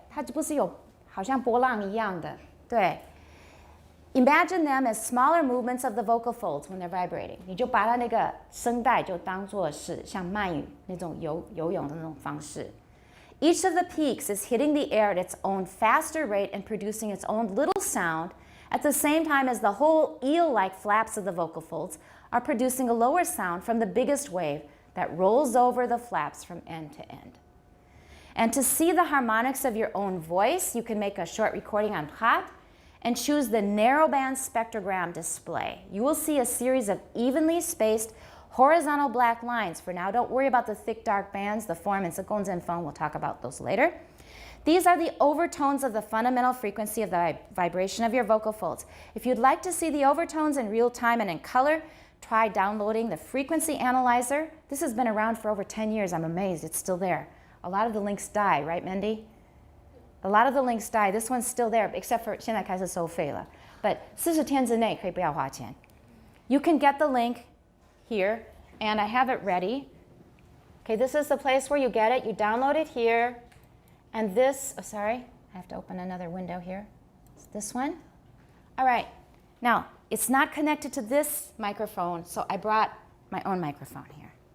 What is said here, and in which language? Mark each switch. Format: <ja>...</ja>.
<zh>它不是有好像波浪一样的, 对.</zh> <en>Imagine them as smaller movements of the vocal folds when they're vibrating.</en> <zh>你就把它那个声带就当作是像鳗鱼那种游泳的那种方式.</zh> <en>Each of the peaks is hitting the air at its own faster rate and producing its own little sound at the same time as the whole eel-like flaps of the vocal folds are producing a lower sound from the biggest wave that rolls over the flaps from end to end. And to see the harmonics of your own voice, you can make a short recording on Prat and choose the narrowband spectrogram display. You will see a series of evenly spaced horizontal black lines. For now, don't worry about the thick dark bands, the form and seconds and phone. We'll talk about those later. These are the overtones of the fundamental frequency of the vibration of your vocal folds. If you'd like to see the overtones in real time and in color, try downloading the frequency analyzer. This has been around for over 10 years. I'm amazed it's still there. A lot of the links die, right, Mindy? A lot of the links die. This one's still there, except for</en> <zh>现在开始收费了.</zh> <en>But</en> <zh>40天之内可以不要花钱。</zh> <en>You can get the link here, and I have it ready. Okay, this is the place where you get it. You download it here, and this, oh, sorry, I have to open another window here. It's this one. All right, now it's not connected to this microphone, so I brought my own microphone here.</en>